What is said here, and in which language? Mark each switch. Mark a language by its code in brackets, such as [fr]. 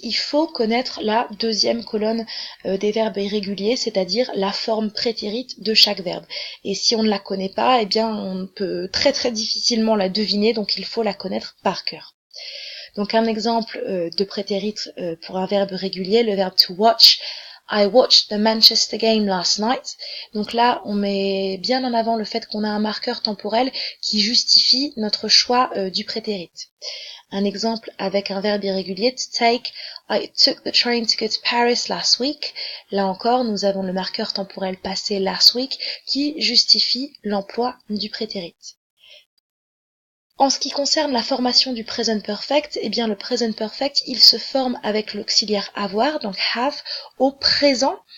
[fr] Il faut connaître la deuxième colonne des verbes irréguliers, c'est-à-dire la forme prétérite de chaque verbe. Et si on ne la connaît pas, eh bien on peut très très difficilement la deviner, donc il faut la connaître par cœur. Donc un exemple de prétérite pour un verbe régulier, le verbe to watch. [en] I watched the Manchester game last night. [fr] Donc là, on met bien en avant le fait qu'on a un marqueur temporel qui justifie notre choix du prétérit. Un exemple avec un verbe irrégulier, to take. [en] I took the train to go to Paris last week. [fr] Là encore, nous avons le marqueur temporel passé [en] last week [fr] qui justifie l'emploi du prétérit. En ce qui concerne la formation du present perfect, eh bien le present perfect, il se forme avec l'auxiliaire avoir, donc have, au présent.